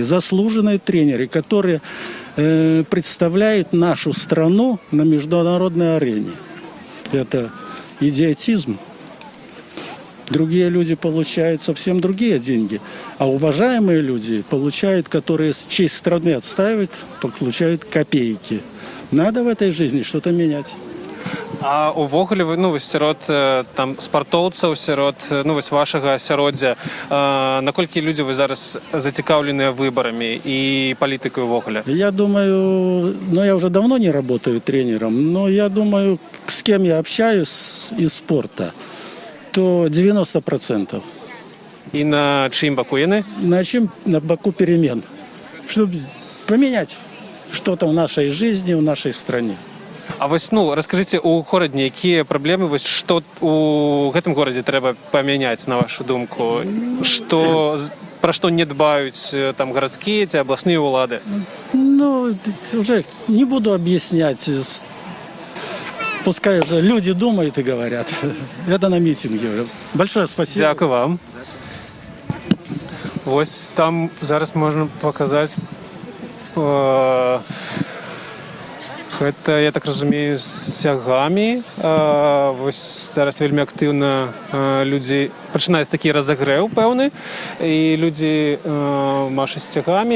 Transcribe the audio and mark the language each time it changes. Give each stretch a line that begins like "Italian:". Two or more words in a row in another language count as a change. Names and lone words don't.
Russian: Заслуженные тренеры, которые представляют нашу страну на международной арене. Это идиотизм. Другие люди получают совсем другие деньги. А уважаемые люди получают, которые честь страны отстаивают, получают копейки. Надо в этой жизни что-то менять.
Belarusian: А увогуле вы, вось сярод там спартоўцаў, сярод вось вашага асяроддзя, наколькі людзі вы зараз зацікаўленыя выбарамі і палітыкай увогуле?
Russian: Я думаю, я уже давно не работаю тренером, но я думаю, с кем я общаюсь из спорта, то 90%.
Belarusian: І на чыім баку яны?
Ukrainian: На боку перемен.
Russian: Чтобы поменять что-то в нашей жизни, в нашей стране.
Belarusian: А вось, раскажыце у горадні, якія праблемы, вось што у гэтым горадзе трэба памяняць, на вашу думку? Пра што не дбаюць там гарадскія ці абласныя ўлады?
Russian: Уже не буду объяснять. Пускай уже люди думают и говорят. Это на митинге. Большое спасибо.
Ukrainian: Дякую вам.
Belarusian: Вось там зараз можна паказаць. Гэта, я так разумею, з сягамі. Вось зараз вельмі актыўна людзі пачынаюць такі разагрэў пэўны, і людзі машуць сцягамі.